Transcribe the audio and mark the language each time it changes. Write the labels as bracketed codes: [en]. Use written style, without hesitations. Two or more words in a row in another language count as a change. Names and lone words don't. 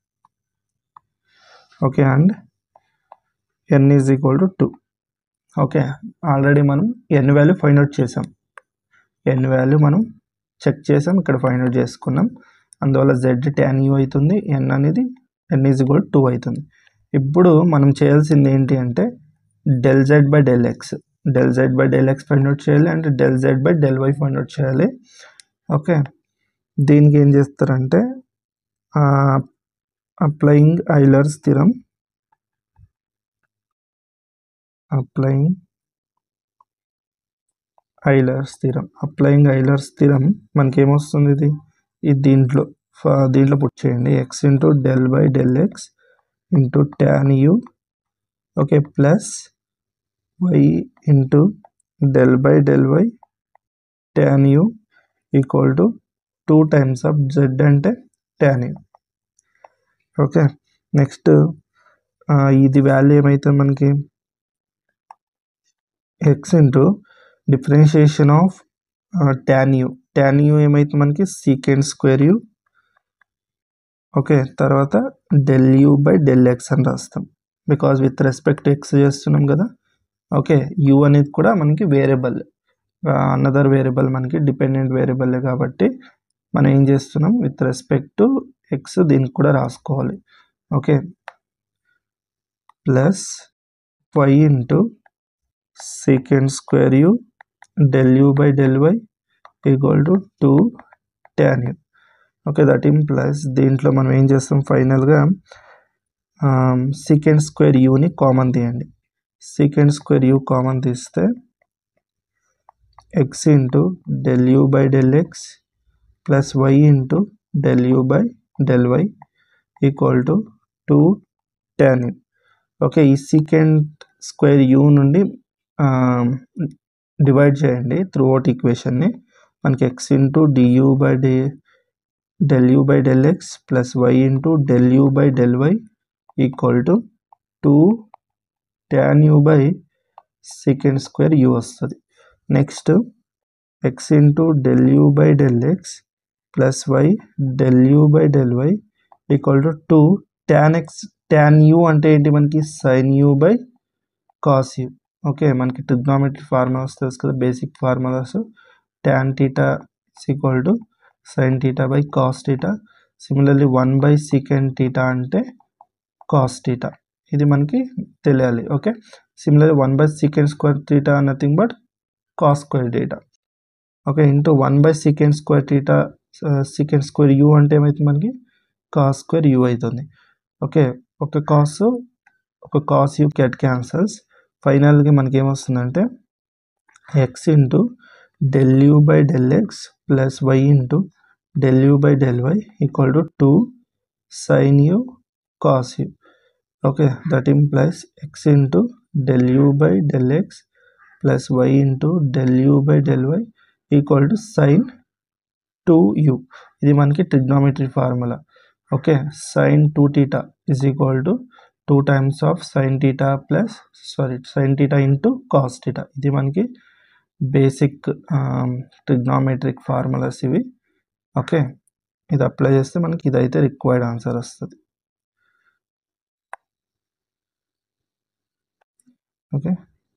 [en] okay, and n is equal to 2. okay, already [te] మనం n వాల్యూ [en] find out [te] చేసాం, n వాల్యూ మనం చెక్ చేసాం, ఇక్కడ [en] find out [te] చేసుకున్నాం. అందువల్ల z tan u అవుతుంది, [en] n is equal to 2 [te] అవుతుంది. ఇప్పుడు మనం చేయాల్సింది ఏంటి అంటే [en] del z by del x find out [te] చేయాలి, [en] and del z by del y find out [te] చేయాలి. ఓకే, దీనికి ఏం చేస్తారంటే [en] applying Euler's theorem, applying Euler's theorem [te] మనకి ఏమొస్తుంది, ఇది దీంట్లో పుట్ చేయండి. [en] x into del by del x into tan u, okay, plus y into del by del y tan u equal to 2 times of z అంటే tan u. okay, next [te] ఇది వాల్యూ ఏమైతుంది మనకి, [en] x into differentiation of tan u [te] ఏమైతుంది మనకి [en] secant square u. [te] ఓకే, తర్వాత [en] del u by del x [te] అని రాస్తాం, [en] because with respect x [te] చేస్తున్నాం కదా. ఓకే, u అనేది కూడా మనకి [en] variable, another variable, [te] మనకి [en] dependent variable [te] కాబట్టి మనం ఏం చేస్తున్నాం, [en] with respect to x [te] దీనికి కూడా రాసుకోవాలి. [en] okay, plus y into secant square u del u by del y equal to 2 tan u. okay, that implies [te] దీంట్లో మనం ఏం చేస్తాం, ఫైనల్గా [en] secant square u [te] ని కామన్ తీయండి. [en] secant square u common తీస్తే x into del u by del x plus y into del u by del y equal to 2 tan u. [te] ఓకే, ఈ [en] secant square u [te] నుండి డివైడ్ చేయండి [en] through out [te] ఈక్వేషన్ని. మనకి [en] x into du by del u by del x plus y into del u by del y equal to 2 tan u by secant square u వస్తుంది. next x into del u by del x plus y del u by del y equal to 2 tan u [te] అంటే ఏంటి మనకి [en] sin u by cos u. [te] ఓకే, మనకి [en] trigonometry formulas [te] తెలుసు కదా, [en] basic formulas. tan theta is equal to sin theta by cos theta. similarly 1 by secant theta [te] అంటే [en] cos theta, [te] ఇది మనకి తెలియాలి. ఓకే, [en] similarly 1 by secant square theta nothing but cos square theta. okay, into 1 by secant square theta, secant square u [te] అంటే ఏమవుతుంది మనకి [en] cos square u [te] అవుతుంది. ఓకే, ఒక [en] cos u cancels. [te] ఫైనల్గా మనకి ఏమొస్తుందంటే [en] x into del u by del x plus y into del u by del y equal to 2 sin u cos u. okay, that implies x into del u by del x plus y into del u by del y equal to sin 2u. [te] ఇది మనకి [en] trigonometry formula. okay, sin 2 theta is equal to 2 times of sin theta into cos theta. [te] ఇది మనకి [en] basic trigonometric formulas [te] ఇవి. ఓకే, ఇది అప్లై చేస్తే మనకి ఇదైతే [en] required answer [te] వస్తుంది. ఓకే.